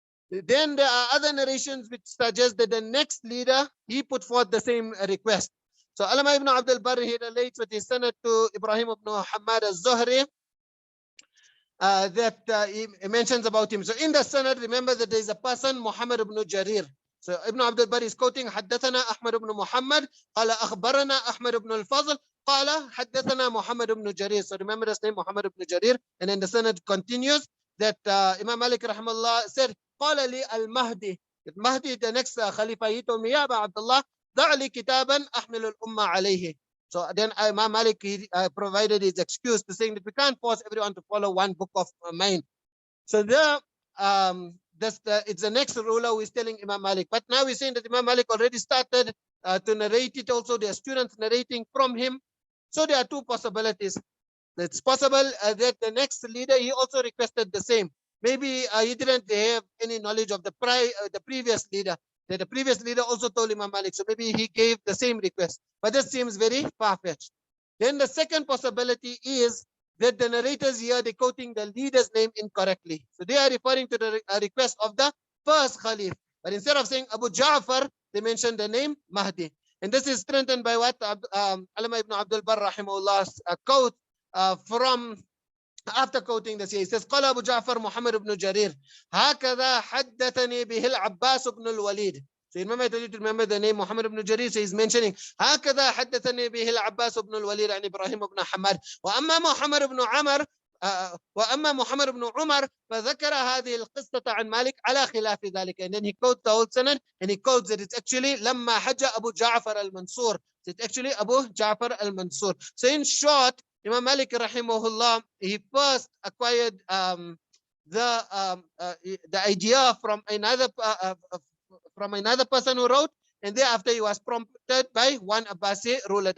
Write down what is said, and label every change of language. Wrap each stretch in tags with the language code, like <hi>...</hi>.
<en>Then there are other narrations which suggest that the next leader, he put forth the same request. So Allama ibn Abdul Barr, he relates with his sanad to Ibrahim ibn Hamad al-Zuhri that he mentions about him. So in the sanad, remember that there is a person, Muhammad ibn Jarir. So Ibn Abdul Barr is quoting,</en> <ar>حدثنا أحمد بن محمد قال أخبرنا أحمد بن الفضل قال حدثنا محمد بن جرير.</ar> <en>So remember his name, Muhammad ibn Jarir. And then the sanad continues that Imam Malik rahimahullah said,</en> <ar>قال لي المهدي.</ar> <en>Mahdi, the next Khalifa, he told me,</en> <ar>يا أبا عبد الله ضع لي كتابا أحمل الأمة عليه.</ar> <en>So then Imam Malik he, provided his excuse to saying that we can't force everyone to follow one book of mine. So there, it's the next ruler who is telling Imam Malik. But now we're saying that Imam Malik already started to narrate it also. There are students narrating from him. So there are two possibilities. It's possible that the next leader, he also requested the same. Maybe he didn't have any knowledge of the previous leader. That the previous leader also told Imam Malik. So maybe he gave the same request. But this seems very far-fetched. Then the second possibility is that the narrators here, they're quoting the leader's name incorrectly. So they are referring to the request of the first Khalif. But instead of saying Abu Ja'far, they mentioned the name Mahdi. And this is strengthened by what Allama ibn Abdul Barr rahimahullah's quote from after quoting this. He says,</en> <ar>قال أبو جعفر محمد بن جرير هكذا حدثني به العباس بن الوليد.</ar> <en>So remember, I told you to remember the name Muhammad ibn Jarir. So he's mentioning</en> <ar>هكذا حدثني به العباس بن الوليد عن إبراهيم بن حماد وأما محمد بن عمر وأما محمد بن عمر فذكر هذه القصة عن مالك على خلاف ذلك.</ar> <en>And then he quotes the whole sanad and he quotes that it's actually</en> <ar>لما حج أبو جعفر المنصور.</ar> <en>So it's actually Abu Ja'far al-Mansur. So in short, Imam Malik rahimahullah, he first acquired the idea from another person who wrote, and thereafter he was prompted by one Abbasi ruler.</en>